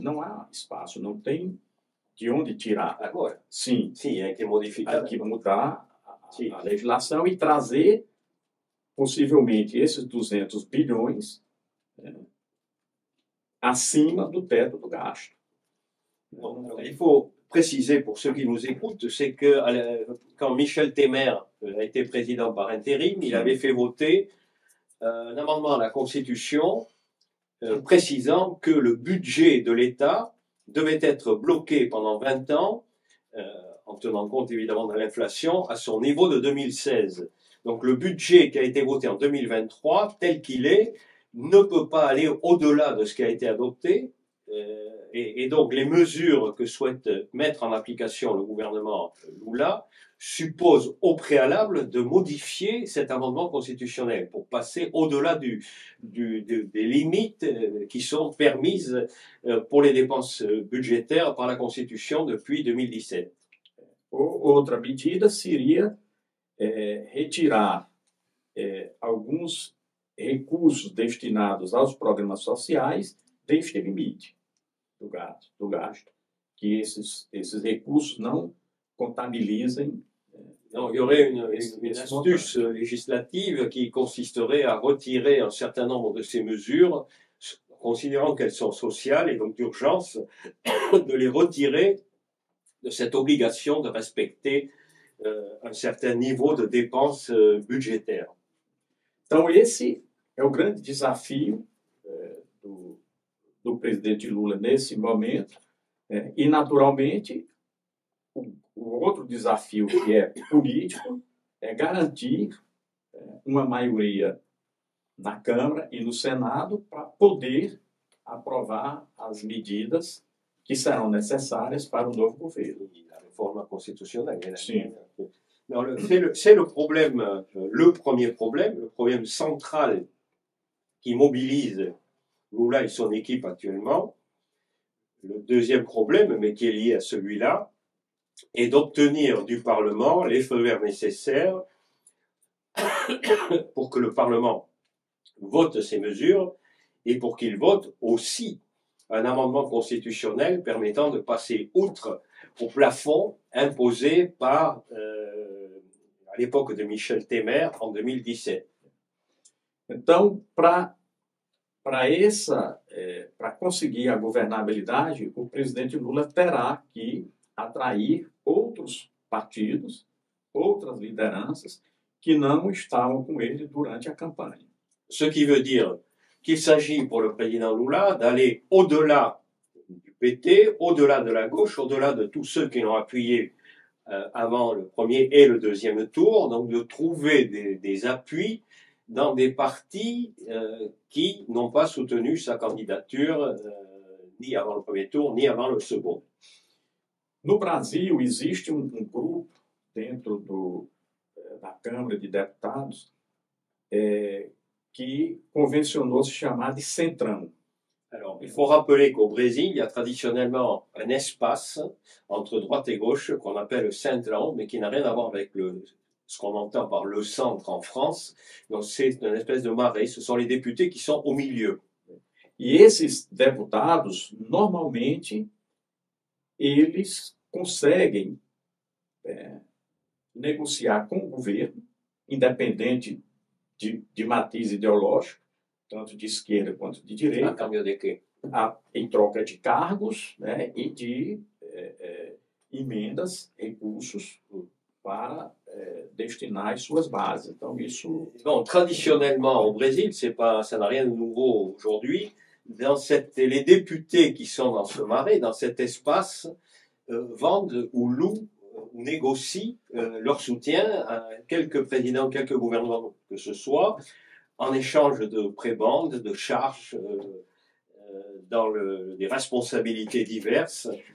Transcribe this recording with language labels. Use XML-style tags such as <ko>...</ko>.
<pt>Não há espaço, não tem de onde tirar. Agora, sim, é que modificar. Há que mudar a legislação e trazer, possivelmente, esses 200 bilhões acima do teto do gasto.</pt> <fr>Alors, il faut préciser pour ceux qui nous écoutent, c'est que quand Michel Temer a été président par intérim, il avait fait voter un amendement à la Constitution précisant que le budget de l'État devait être bloqué pendant 20 ans, en tenant compte évidemment de l'inflation, à son niveau de 2016. Donc le budget qui a été voté en 2023, tel qu'il est, ne peut pas aller au-delà de ce qui a été adopté. Et donc les mesures que souhaite mettre en application le gouvernement Lula supposent au préalable de modifier cet amendement constitutionnel pour passer au-delà des limites qui sont permises pour les dépenses budgétaires par la Constitution depuis 2017.</fr> <pt>Outra medida seria retirar alguns recursos destinados aos programas sociais deste limite do gasto, que esses recursos não comptabilisem.</pt> <fr>Non, il y aurait une astuce législative qui consisterait à retirer un certain nombre de ces mesures, considérant qu'elles sont sociales et donc d'urgence, de les retirer de cette obligation de respecter un certain niveau de dépenses budgétaires.</fr> <pt>Então, esse é o grande desafio do presidente Lula nesse momento, e, naturalmente, o outro desafio que é político é garantir uma maioria na Câmara e no Senado para poder aprovar as medidas que serão necessárias para o novo governo.</pt> <fr>La réforme constitutionnelle.</fr> <pt>Sim.</pt> <fr>C'est le problème, le problème central qui mobilise Lula et son équipe actuellement. Le deuxième problème, mais qui est lié à celui-là, est d'obtenir du Parlement les feux verts nécessaires pour que le Parlement vote ces mesures et pour qu'il vote aussi un amendement constitutionnel permettant de passer outre au plafond imposé par, à l'époque de Michel Temer, en 2017.</fr> <pt>Então, para conseguir a governabilidade, o presidente Lula terá que atrair outros partidos, outras lideranças que não estavam com ele durante a campanha.</pt> <fr>Ce qui veut dire qu'il s'agit pour le président Lula d'aller au-delà du PT, au-delà de la gauche, au-delà de tous ceux qui l'ont appuyé avant le premier et le deuxième tour, donc de trouver des appuis dans des partis qui n'ont pas soutenu sa candidature ni avant le premier tour, ni avant le second.</fr> <pt>No Brasil, existe grupo dentro da Câmara de Deputados que convencionou se chamar de Centrão.</pt> <fr>Alors, il faut rappeler qu'au Brésil, il y a traditionnellement un espace entre droite et gauche qu'on appelle le Centrão, mais qui n'a rien à voir avec ce qu'on entend par le centre en France. Donc, c'est une espèce de marais. Ce sont les députés qui sont au milieu.</fr> <pt>E esses deputados, normalmente, eles conseguem negociar com o governo, independente de matiz ideológico, tanto de esquerda quanto de direita, em troca de cargos, né, e de emendas, recursos para destinar às suas bases. Então, isso...</pt> <fr>Bon, traditionnellement, au Brésil, ça n'a rien de nouveau aujourd'hui. Les députés qui sont dans ce marais, dans cet espace, vendent ou louent ou négocient leur soutien à quelques présidents, quelques gouvernements que ce soit, en échange de prébendes, de charges, dans des responsabilités diverses.</fr>